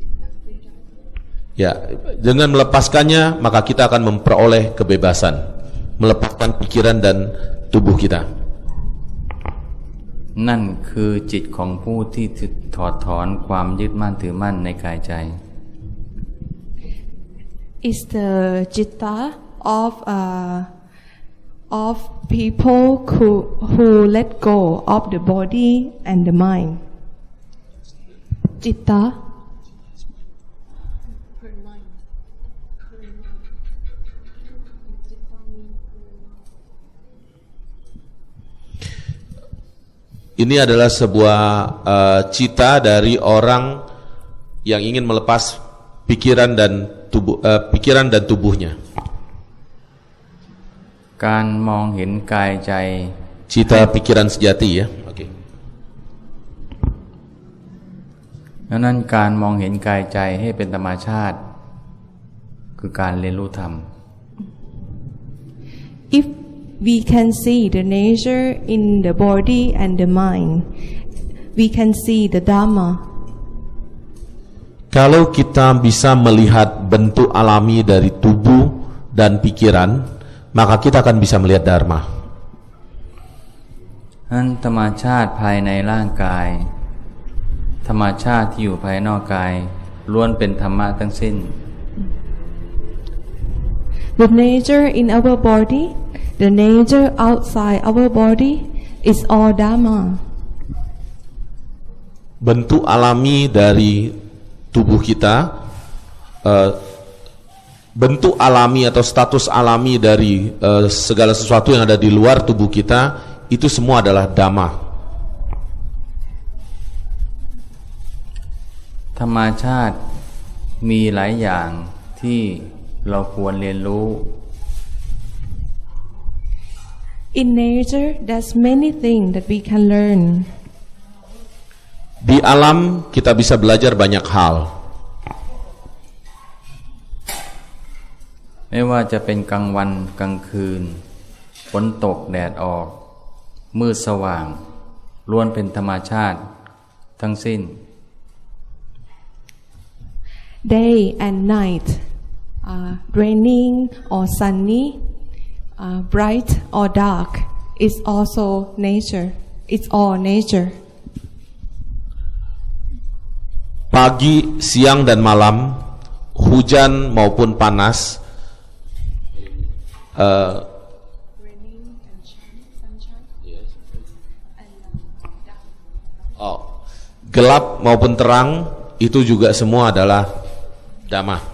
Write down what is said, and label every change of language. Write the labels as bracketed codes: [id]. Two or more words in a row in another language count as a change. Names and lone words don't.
[id] Ya, dengan melepaskannya maka kita akan memperoleh kebebasan, melepaskan pikiran dan tubuh kita. [th] นั่นคือจิตของผู้ที่ถอดถอนความยึดมั่นถือมั่นในกายใจ [en] Is the citta of people who let go of the body and the mind. Citta. [id] Ini adalah sebuah cita dari orang yang ingin melepas pikiran dan tubuhnya. [th] การมองเห็นกายใจ [id] Cita pikiran sejati ya. Oke. [th] ดังนั้นการมองเห็นกายใจให้เป็นธรรมชาติคือการเรียนรู้ธรรม [en] If we can see the nature in the body and the mind, we can see the Dhamma. [id] Kalau kita bisa melihat bentuk alami dari tubuh dan pikiran, maka kita akan bisa melihat Dharma. [th] นั้นธรรมชาติภายในร่างกายธรรมชาติที่อยู่ภายนอกกายล้วนเป็นธรรมะทั้งสิ้น [en] The nature in our body, the nature outside our body is all Dhamma. [id] Bentuk alami dari tubuh kita, bentuk alami atau status alami dari segala sesuatu yang ada di luar tubuh kita, itu semua adalah Dhamma. [th] ธรรมชาติมีหลายอย่างที่เราควรเรียนรู้ [en] In nature, there's many things that we can learn. [id] Di alam kita bisa belajar banyak hal. [th] ไม่ว่าจะเป็นกลางวันกลางคืนฝนตกแดดออกมืดสว่างล้วนเป็นธรรมชาติทั้งสิ้น [en] Day and night, raining or sunny, bright or dark, is also nature. It's all nature. [id] Pagi, siang dan malam, hujan maupun panas, gelap maupun terang, itu juga semua adalah Dhamma.